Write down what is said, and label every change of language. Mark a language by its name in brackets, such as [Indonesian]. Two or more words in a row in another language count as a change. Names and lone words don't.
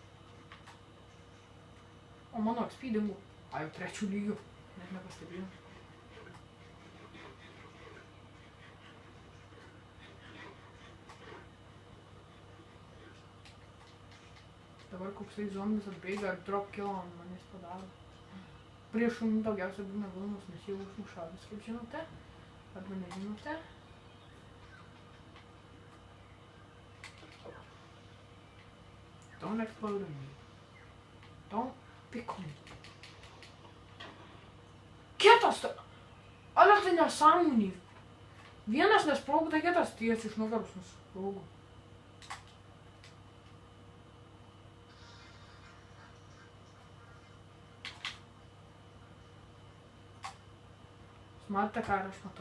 [Lithuanian] O mano XP dingo. Ai, 3 lygių. Net nepastebėjau. Dabar koksai zombis atbėga ar [English] drop kill [Lithuanian] ant manęs padaro. Prieš šunį daugiausia būna vilnos, nes jau užmuša vis, kaip žinote. Arba nežinote. [English] Don't explode on me. Don't pick on me. [Lithuanian] Kitas! Ar tai nesąmonė? Vienas nesprogo, tai kitas tiesiai iš nugaros nesprogo. Matote, ką aš matau.